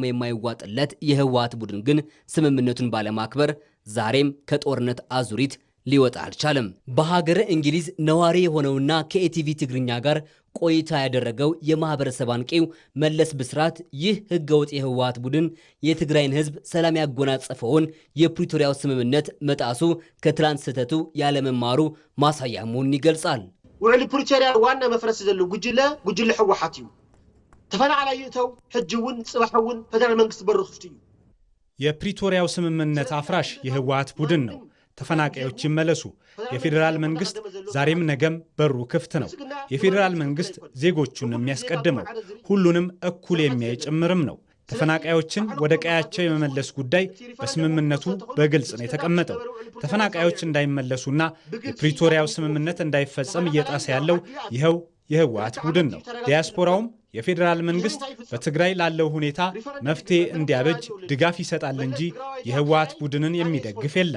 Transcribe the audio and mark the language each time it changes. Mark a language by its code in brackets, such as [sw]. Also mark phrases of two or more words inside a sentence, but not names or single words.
[am] የማይዋጥለት የህወሓት ቡድን ግን ስምምነቱን ባለማክበር ዛሬም ከጦርነት አዙሪት ሊወጣ አልቻለም። በሀገረ እንግሊዝ ነዋሪ የሆነውና ከኢቲቪ ትግርኛ ጋር ቆይታ ያደረገው የማህበረሰብ አንቂው መለስ ብስራት ይህ ህገወጥ የህወሓት ቡድን የትግራይን ህዝብ ሰላም ያጎናጸፈውን የፕሪቶሪያው ስምምነት መጣሱ ከትላንት ስህተቱ ያለመማሩ ማሳያ መሆኑን ይገልጻል። [ti] ውዕሊ ፕሪቶሪያ ዋና መፍረስ ዘሎ ጉጅለ ህወሓት እዩ። ተፈናቃላይ እተው ሕጅውን ጽባሕውን ፌደራል መንግስት በሩ ክፍት እዩ። [am] የፕሪቶሪያው ስምምነት አፍራሽ የህወሓት ቡድን ነው። ተፈናቃዮች ይመለሱ። የፌዴራል መንግስት ዛሬም ነገም በሩ ክፍት ነው። የፌዴራል መንግስት ዜጎቹን የሚያስቀድመው ሁሉንም እኩል የሚያይ ጭምርም ነው። ተፈናቃዮችን ወደ ቀያቸው የመመለስ ጉዳይ በስምምነቱ በግልጽ ነው የተቀመጠው። ተፈናቃዮች እንዳይመለሱና የፕሪቶሪያው ስምምነት እንዳይፈጸም እየጣሰ ያለው ይኸው የህወሓት ቡድን ነው። ዲያስፖራውም የፌዴራል መንግስት በትግራይ ላለው ሁኔታ መፍትሄ እንዲያበጅ ድጋፍ ይሰጣል እንጂ የህወሓት ቡድንን የሚደግፍ የለም።